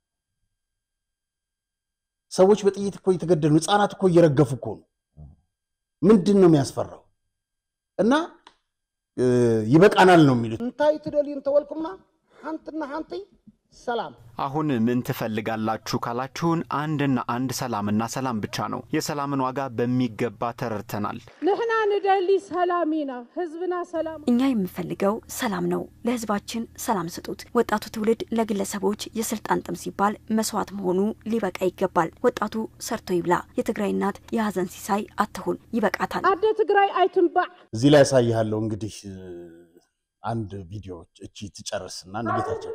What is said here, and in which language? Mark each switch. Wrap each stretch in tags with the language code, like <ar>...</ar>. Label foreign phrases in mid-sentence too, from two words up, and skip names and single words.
<am>ሰዎች በጥይት እኮ እየተገደሉ ህፃናት እኮ እየረገፉ እኮ ነው ምንድነው የሚያስፈራው እና ይበቃናል ነው የሚሉት</am> <ti>እንታይ ትደሊን ተወልኩምና አንተና አንተ ሰላም</ti> <am>አሁን ምን ትፈልጋላችሁ ካላችሁን አንድና አንድ ሰላምና ሰላም ብቻ ነው። የሰላምን ዋጋ በሚገባ ተረድተናል።</am> <ti>ንሕና ንደሊ ሰላሚና ህዝብና ሰላም</ti> <am>እኛ የምንፈልገው ሰላም ነው። ለህዝባችን ሰላም ስጡት። ወጣቱ ትውልድ ለግለሰቦች የስልጣን ጥም ሲባል መስዋዕት መሆኑ ሊበቃ ይገባል። ወጣቱ ሰርቶ ይብላ። የትግራይ እናት የሀዘን ሲሳይ አትሁን። ይበቃታል።</am> <ti>አደ ትግራይ አይትንባዕ</ti> <am>እዚህ ላይ ያሳያለሁ እንግዲህ አንድ ቪዲዮ እቺ ትጨርስና ንጌታችን</am>